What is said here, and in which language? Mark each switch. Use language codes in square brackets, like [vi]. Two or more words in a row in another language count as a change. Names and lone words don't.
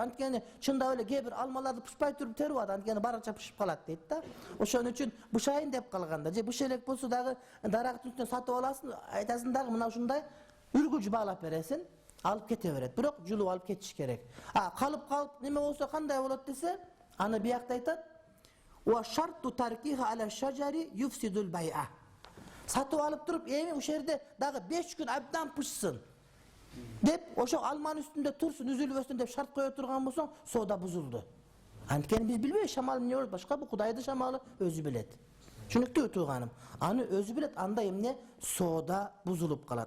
[ky] Анткени чындап эле кээ бир алмаларды пышпай туруп терип алат, анткени барынча пышып калат дейт да. Ошон үчүн бышайын деп калганда, же быш элек болсо дагы дарактын үстүнөн сатып аласың, айтасың дагы мына ушундай үргүч баалап бересиң. Алып кете берет. Бирок жулуп алып кетиш керек. Калып неме болсо кандай болот десе, аны биякта айтат. [ar] و شرط تركها على الشجر يفسد البيع. [ky] Сатып алып туруп, эми ушул жерде дагы 5 күн абдан пышсын деп, ошо алманын үстүндө турсун, үзүлбөсүн деп шарт кое турган болсоң, соода бузулду. Анткени биз билбейбиз шамал эмне болот, башка бул Кудайдын шамалы өзү билет. Түшүнүктүүбү тууганым? Аны өзү билет, анда эмне соода бузулуп калат.